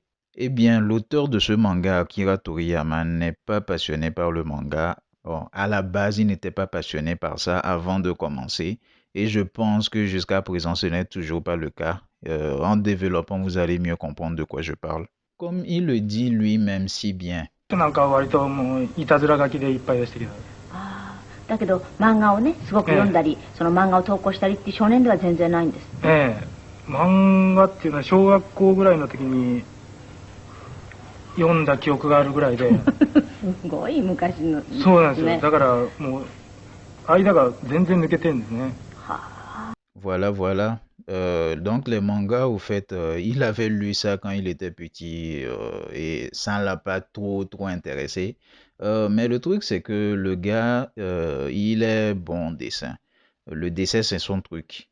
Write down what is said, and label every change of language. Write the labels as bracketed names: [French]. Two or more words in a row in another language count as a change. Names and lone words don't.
[French] Eh bien, l'auteur de ce manga, Akira Toriyama, n'est pas passionné par le manga. Bon, à la base, il n'était pas passionné par ça avant de commencer. Et je pense que jusqu'à présent, ce n'est toujours pas le cas. En développant, vous allez mieux comprendre de quoi je parle. Comme il le dit lui-même si bien, [Japanese] なんかは割ともういたずら書きでいっぱいでしたけど、ああ、だけど漫画をねすごく読んだり、その漫画を投稿したりっていう少年では全然ないんです。漫画っていうのは小学校ぐらいの時に読んだ記憶があるぐらいですごい昔の、そうなんですよ。だからもう間が全然抜けてるんですね。 [French] voilà, voilà. Donc les mangas, au fait, il avait lu ça quand il était petit et ça ne l'a pas trop intéressé. Mais le truc, c'est que le gars, il est bon en dessin. Le dessin, c'est son truc.